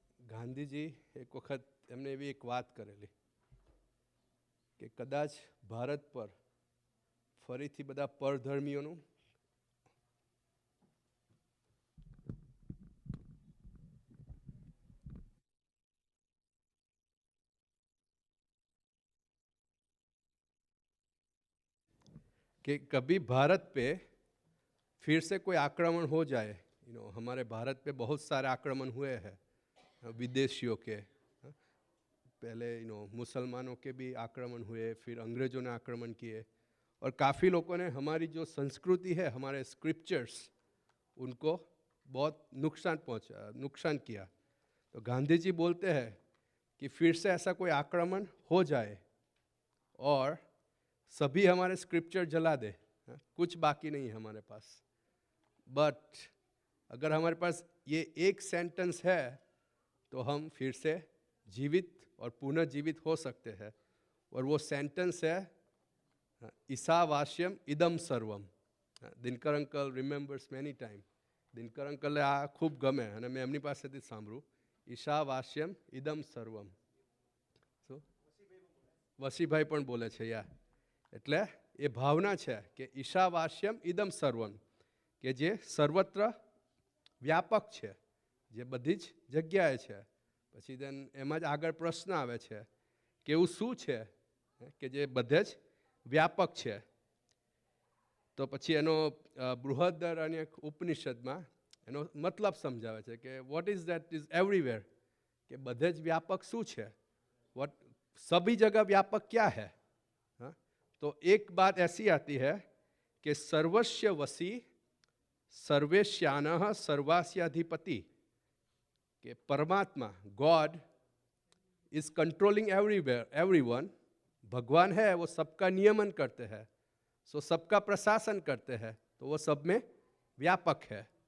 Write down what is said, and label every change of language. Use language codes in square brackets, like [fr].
[gu] ગાંધીજી એક વખત એમને એવી એક વાત કરેલી કે કદાચ ભારત પર ફરીથી બધા પરધર્મીઓનું [hi] कि कभी भारत पे फिर से कोई आक्रमण हो जाए। हमारे भारत पे बहुत सारे आक्रमण हुए हैं विदेशियों के, पहले मुसलमानों के भी आक्रमण हुए, फिर अंग्रेज़ों ने आक्रमण किए और काफ़ी लोगों ने हमारी जो संस्कृति है, हमारे स्क्रिप्चर्स, उनको बहुत नुकसान किया। तो गांधी जी बोलते हैं कि फिर से ऐसा कोई आक्रमण हो जाए और सभी हमारे स्क्रिप्चर जला दे, कुछ बाकी नहीं है हमारे पास, बट अगर हमारे पास ये एक सेंटेंस है तो हम फिर से जीवित और पुनर्जीवित हो सकते हैं। और वो सेंटेंस है ईशावास्यम इदम सर्वम। [gu] Dinkar uncle [en] remembers many time, [gu] Dinkar uncle आ खूब गमे અને મેં એમની પાસેથી સાંભળ્યું ઈશાવાસ્યમ ઇદમ સર્વમ। શું વસીભાઈ પણ બોલે છે યા, એટલે એ ભાવના છે કે ઈશાવાસ્યમ ઇદમ સર્વમ, કે જે સર્વત્ર વ્યાપક છે, જે બધી જ જગ્યાએ છે। પછી દેન એમાં જ આગળ પ્રશ્ન આવે છે કે એવું શું છે કે જે બધે જ વ્યાપક છે। તો પછી એનો બૃહદરણ્યક ઉપનિષદમાં એનો મતલબ સમજાવે છે કે [en] what is that is everywhere, [gu] કે બધે જ વ્યાપક શું છે, વોટ [hi] सभी जगह व्यापक क्या है। हाँ? तो एक बात ऐसी आती है कि [sa] सर्वस्य वसी सर्वेश्यानः सर्वास्याधिपति, [hi] कि परमात्मा [en] God is controlling everywhere everyone. [hi] भगवान है वो सबका नियमन करते हैं, सो सबका प्रशासन करते हैं, तो वो सब में व्यापक है।